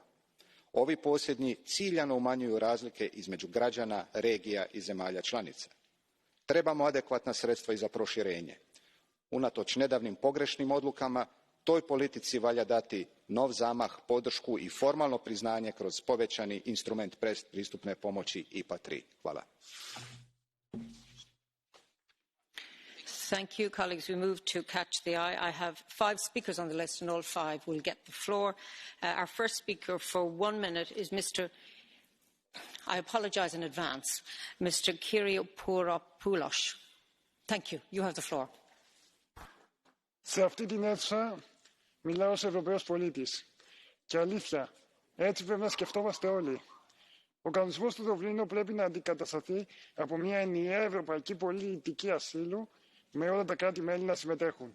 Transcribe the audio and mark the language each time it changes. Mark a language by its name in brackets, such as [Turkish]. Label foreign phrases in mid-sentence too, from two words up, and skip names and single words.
[Croatian] Ovi posljednji ciljano umanjuju razlike između građana, regija i zemalja članica. Trebamo adekvatna sredstva i za proširenje. Unatoč nedavnim pogrešnim odlukama, toj politici valja dati nov zamah, podršku i formalno priznanje kroz povećani instrument pretpristupne pomoći IPA 3. Hvala. [English] Thank you, colleagues. We move to catch the eye. I have 5 speakers on the list and all 5 will get the floor. Our first speaker for 1 minute is Mr. I apologise in advance, Mr. Kyriopoulos. Thank you. You have the floor. [Greek] Σε αυτή την αίθουσα μιλάω ως Ευρωπαίος πολίτης. Και αλήθεια, έτσι πρέπει να σκεφτόμαστε όλοι. Ο κανονισμός του Δουβλίνου πρέπει να αντικατασταθεί από μια ενιαία ευρωπαϊκή πολιτική ασύλου με όλα τα κράτη-μέλη να συμμετέχουν.